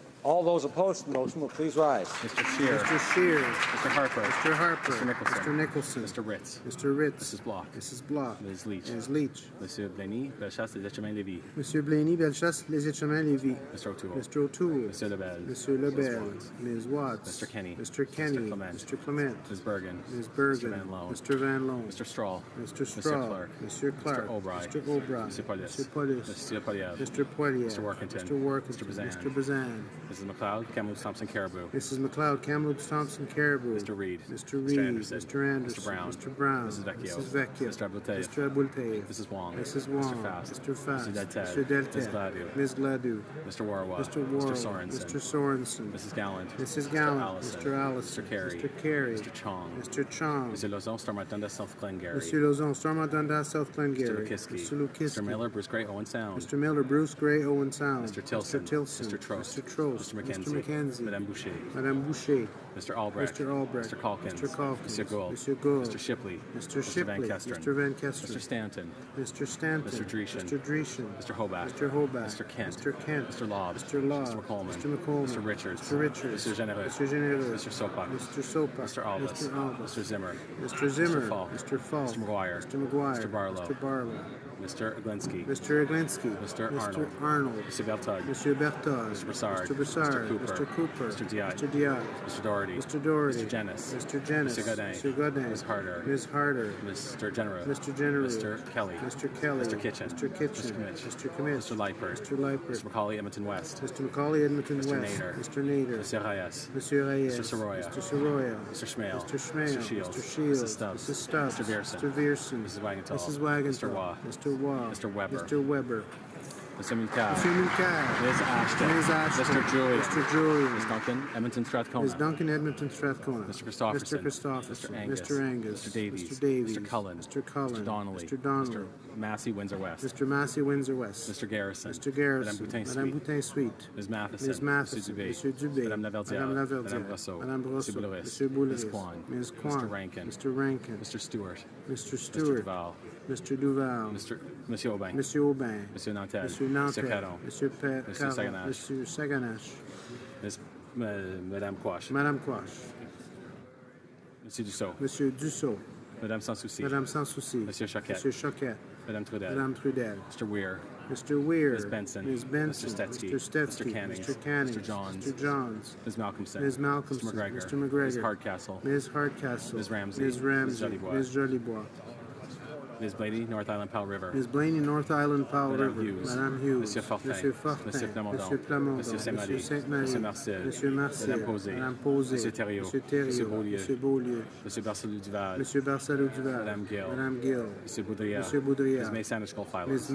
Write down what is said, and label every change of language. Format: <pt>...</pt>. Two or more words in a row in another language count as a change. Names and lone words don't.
<en>All those opposed to the motion will please rise. Mr. Scheer. Mr. Scheer. Mr. Harper. Mr. Harper. Mr. Nicholson. Mr. Nicholson. Mr. Ritz. Mr. Ritz. Mrs. Block. Mrs. Block. Ms. Leach. Ms. Leach. Monsieur Blaney, Bellechasse, Les Etchemins-Lévis. Monsieur Blaney, Bellechasse, Les Etchemins-Lévis. Mr. O'Toole. Mr. O'Toole. Monsieur Lebel. Monsieur Lebel. Ms. Watts. Mr. Kenny. Mr. Kenny. Mr. Clement. Mr. Clement. Ms. Bergen. Ms. Bergen. Mr. Van Loan. Mr. Van Loan. Mr. Strahl. Mr. Strahl. Mr. Clark. Mr. Clark. Mr. Albright. Mr. Albright. Mr. Polis. Mr. Polis. Mr. Poilievre. Mr. Poilievre. Mr. Workington. Mr. Workington. Mr. Bazan. Mr. Bazan. Mrs. McLeod, Kamloops Thompson Caribou. Mrs. McLeod, Kamloops Thompson Caribou. Mr. Reed. Mr. Reed. Anderson. Mr. Anderson. Mr. Brown. Mr. Brown. Mrs. Vecchio. Mrs. Vecchio. Mr. Abultev. Mr. Abultev. Mrs. Wong. Mrs. Wong. Mr. Fast. Mr. Fast. Mr. Deltel. Mr. Deltel. Ms. Gladue. Ms. Gladue. Mr. Warwa. Mr. Warwa. Mr. Sorensen. Mr. Sorensen. Mrs. Gallant. Mrs. Gallant. Allison. Mr. Allison. Mr. Carey. Mr. Carey. Mr. Chong. Mr. Chong. Mr. Lozon, Stormont Dundas, South Glengarry. Monsieur Lozon, Stormont Dundas, South Glengarry. Mr. Lukiski. Mr. Lukiski. Mr. Miller, Bruce Gray, Owen Sound. Mr. Miller, Bruce Gray, Owen Sound. Mr. Tilson. Mr. Tilson. Mr. Trost. Mr. Trost. Mr. McKenzie. Mr. McKenzie. Madame Boucher. Madame Boucher. Mr. Albrecht. Mr. Albrecht. Mr. Calkins. Mr. Calkins. Mr. Gould. Mr. Gould. Mr. Shipley. Mr. Mr. Van Shipley. Kesteren. Mr. Van Kesteren. Mr. Stanton. Mr. Stanton. Mr. Dreeshen. Mr. Dreeshen. Mr. Hobach. Mr. Hobach. Mr. Kent. Mr. Kent. Mr. Lobb. Mr. Lobb. Mr. McColeman. Mr. McColeman. Mr. Richards. Mr. Richards. Mr. Genereux. Mr. Genereux. Mr. Sopak. Mr. Sopak. Mr. Albus. Mr. Albus. Mr. Zimmer. Mr. Zimmer. Mr. Falk. Mr. Falk. Mr. McGuire. Mr. McGuire. Mr. Barlow. Mr. Barlow. Mr. Aglinski. Mr. Aglinski. Mr. Mr. Arnold. Arnold. Mr. Beltug. Mr. Berthold. Mr. Broussard. Mr. Broussard. Mr. Cooper. Mr. Cooper. Mr. Diat. Mr. Diat. Mr. Doherty. Mr. Doherty. Mr. Jennis. Mr. Jennis. Mr. Godin. Mr. Godin. Ms. Harder. Ms. Harder. Mr. Genereux. Mr. Genereux. Mr. Kelly. Mr. Kelly. Mr. Kitchen. Mr. Kitchen. Mr. Commitch. Mr. Commitch. Mr. Leipert. Mr. Leipert. Mr. Macaulay, Edmonton West. Mr. Macaulay, Edmonton Mr. West. Nader. Mr. Nader. Mr. Reyes. Monsieur Reyes. Mr. Soroya. Mr. Soroya. Mr. Schmale. Mr. Schmale. Mr. Shields. Mr. Shields. Mrs. Stubbs. Mrs. Stubbs. Mr. Vierson. Mr. Vierson. Mrs. Wagenthal. Mrs. Wagenthal. Mr. Waugh. Mr. Waugh. Mr. Weber. Mr. Weber. Mr. Mulcair. Mr. Mulcair. Ms. Ashton. Ms. Ashton. Mr. Julian. Mr. Julian. Ms. Duncan, Edmonton Strathcona. Ms. Duncan, Edmonton Strathcona. Mr. Christopherson. Mr. Christopherson. Mr. Angus. Mr. Angus. Mr. Davies. Mr. Davies. Mr. Cullen. Mr. Cullen. Mr. Donnelly. Mr. Donnelly. Mr. Massey, Windsor West. Mr. Massey, Windsor West. Mr. Garrison. Mr. Garrison. Madame Boutin Madame Boutin Suite. Ms. Matheson. Ms. Matheson. Monsieur Dubé. Madame Madame Laverdière. Madame Laverdière. Madame Brosseau. Madame Brosseau. Monsieur Boulouris. Monsieur Boulouris. Ms. Kwan. Ms. Kwan. Mr. Rankin. Mr. Rankin. Mr. Stewart. Mr. Mr. Stewart. Duval. Mr. Duval. Monsieur Aubin. Monsieur Aubin. Monsieur Nantel. Monsieur Nantel. Monsieur Caron. Monsieur Monsieur Caron. Saganache. Monsieur Saganache. Madame Quash. Madame Quash. Monsieur Dussault. Monsieur Dussault. Madame Sans Souci. Madame Sans Souci. Monsieur Choquette. Monsieur Choquette. Madame Trudel. Madame Trudel. Mr. Weir. Mr. Weir. Ms. Benson. Ms. Benson. Mr. Stetsky. Mr. Stetsky. Mr. Cannings. Mr. Cannings. Mr. Johns. Mr. Johns. Ms. Malcolmson. Ms. Malcolmson. Mr. McGregor. Mr. McGregor. Ms. Hardcastle. Ms. Hardcastle. Ms. Ramsey. Ms. Ramsey. Ms. Jolibois. Ms. Jolibois. Ms. Blaney, North Island, Powell River. Ms. Blaney, North Island, Powell Madame River. Hughes. Madame Hughes. Monsieur Fortin. Monsieur Fortin. Monsieur Plamondon. Monsieur Plamondon. Monsieur Saint-Marie. Monsieur Saint-Marie. Monsieur Marcel. Monsieur Marcel. Madame Posé. Madame Posé. Monsieur Thériault. Monsieur Thériault. Monsieur Beaulieu. Monsieur Beaulieu. Monsieur Barcelou Duval. Monsieur Barcelou Duval. Madame Gill. Madame Gill. Monsieur Boudria. Monsieur Boudria. Ms. May Sanders Gulf Islands. Ms.</en>